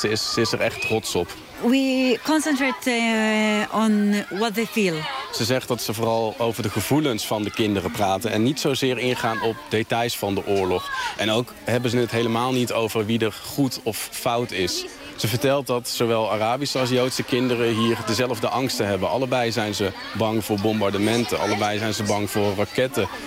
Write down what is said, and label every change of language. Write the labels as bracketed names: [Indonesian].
[Dutch] Ze is er echt trots op. [English] We concentrate on what they feel. [Dutch] Ze zegt dat ze vooral over de gevoelens van de kinderen praten en niet zozeer ingaan op details van de oorlog. En ook hebben ze het helemaal niet over wie er goed of fout is. Ze vertelt dat zowel Arabische als Joodse kinderen hier dezelfde angsten hebben. Allebei zijn ze bang voor bombardementen, allebei zijn ze bang voor raketten.